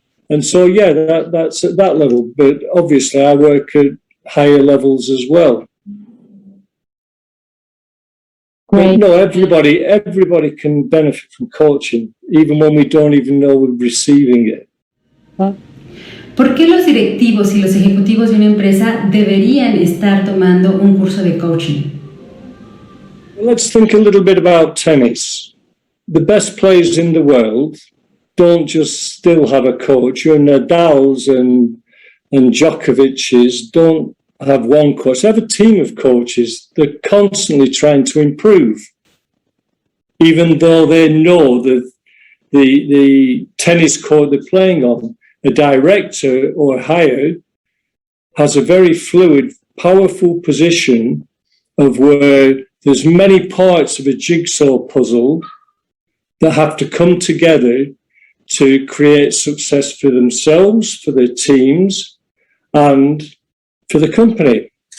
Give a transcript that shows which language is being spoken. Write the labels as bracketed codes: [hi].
[en] And so, yeah, that's at that level. But obviously, I work at higher levels as well. Great. No, everybody can benefit from coaching, even when we don't even know we're receiving it. [es] ¿Por qué los directivos y los ejecutivos de una empresa deberían estar tomando un curso de coaching? [en] Let's think a little bit about tennis. The best players in the world don't just still have a coach. Your Nadals and Djokovic's don't have one coach. They have a team of coaches. They're constantly trying to improve, even though they know that the tennis court they're playing on, a director or higher, has a very fluid, powerful position of where there's many parts of a jigsaw puzzle that have to come together to create success for themselves, for their teams, and for the company.